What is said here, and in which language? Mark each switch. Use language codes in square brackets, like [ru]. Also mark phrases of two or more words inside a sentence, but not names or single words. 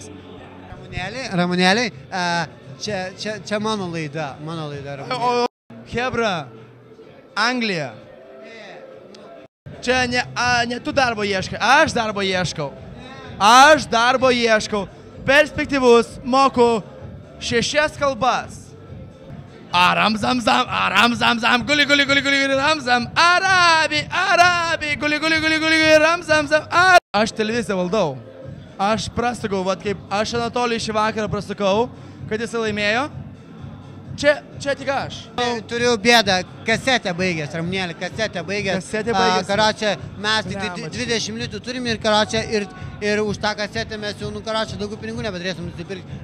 [lt] Ramunėlį, čia mano laida, Ramunėlį. Hebra, Anglija. Čia ne tu darbo ieškai, aš darbo ieškau. Aš darbo ieškau. Perspektyvus, moku 6 kalbas. Aram zam zam, guli ram zam, arabi, guli ram zam. Aš televiziją valdau. Aš prasukau, vat kaip aš Anatolijui šį vakarą prasukau, kad jis laimėjo. Čia tik aš. Turiu bėdą, kasetę baigęs, Ramunėlį, kasetę baigęs. Kasetę baigęs. Karočią, mes tik 20 litų turim ir karočią, ir už tą kasetę mes jau, karočią, daugiau pinigų nebeturėsim nusipirkti.